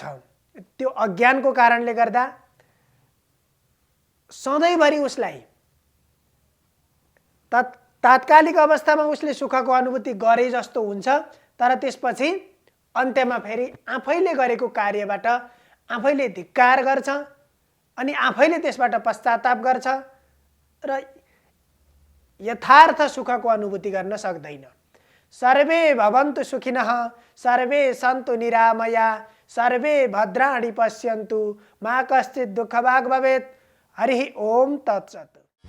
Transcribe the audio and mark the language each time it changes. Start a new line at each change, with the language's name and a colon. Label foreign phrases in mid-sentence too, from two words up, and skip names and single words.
Nepali: त्यो अज्ञानको कारणले गर्दा सधैँभरि उसलाई तात्कालिक अवस्थामा उसले सुखको अनुभूति गरे जस्तो हुन्छ, तर त्यसपछि अन्त्यमा फेरि आफैले गरेको कार्यबाट आफैले धिक्कार गर्छ अनि आफैले त्यसबाट पश्चाताप गर्छ र यथार्थ सुखको अनुभूति गर्न सक्दैन।
Sanskrit: सर्वे भवन्तु सुखिनः, सर्वे सन्तु निरामया, सर्वे भद्राणि पश्यन्तु, मा कश्चित् दुःखभाग् भवेत्। हरि ओम तत्सत्।